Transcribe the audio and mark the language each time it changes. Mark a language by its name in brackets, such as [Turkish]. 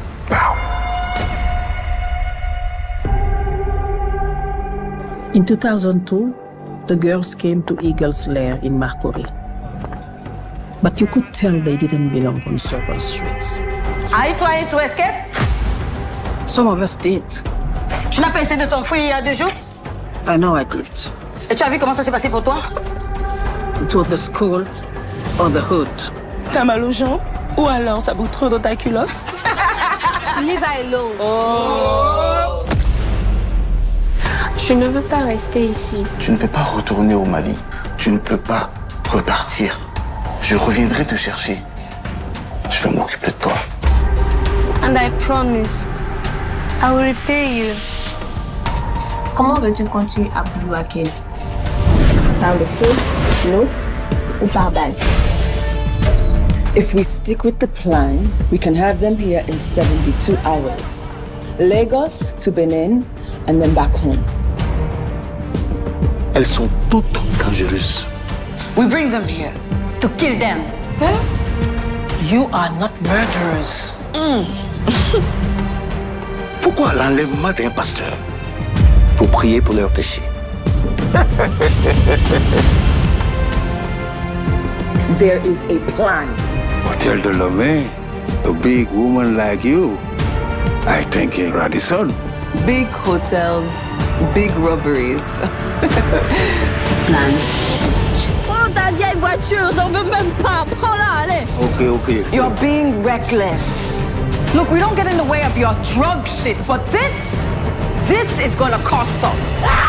[English] Bow. In 2002, the girls came to Eagle's Lair in Marcory. But you could tell they didn't belong on Circle Streets. Are you trying to escape? Some of us did. [French] Tu n'as pas essayé de t'enfuir il y a 2 jours? [English] I know I did. [French] Et tu as vu comment ça s'est passé pour toi? [English] It was the school or the hood. [French] T'as mal aux jambes? Ou alors ça bout trop dans ta culotte? [English] Leave alone. Oh. [French] Je ne veux pas rester ici. Tu ne peux pas retourner au Mali. Tu ne peux pas repartir. Je reviendrai te chercher. Je vais m'occuper de toi. [English] And I promise, I will repay you. [French] Comment veux-tu continuer à Boulouaké? Par le feu, l'eau ou par balle? [English] If we stick with the plan, we can have them here in 72 hours. Lagos to Benin and then back home. [French] Elles sont toutes dangereuses. [English] We bring them here to kill them. Huh? You are not murderers. [French] Pourquoi l'enlèvement d'un pasteur? Pour prier pour leurs péchés. [English] There is a plan. Hôtel de Lomé, a big woman like you. I think in Radisson. Big hotels, big robberies. Plans. [French] Prends ta vieille voiture, j'en veux même pas. Prends-la, allez. [English] Okay. You're being reckless. Look, we don't get in the way of your drug shit, but this is gonna cost us.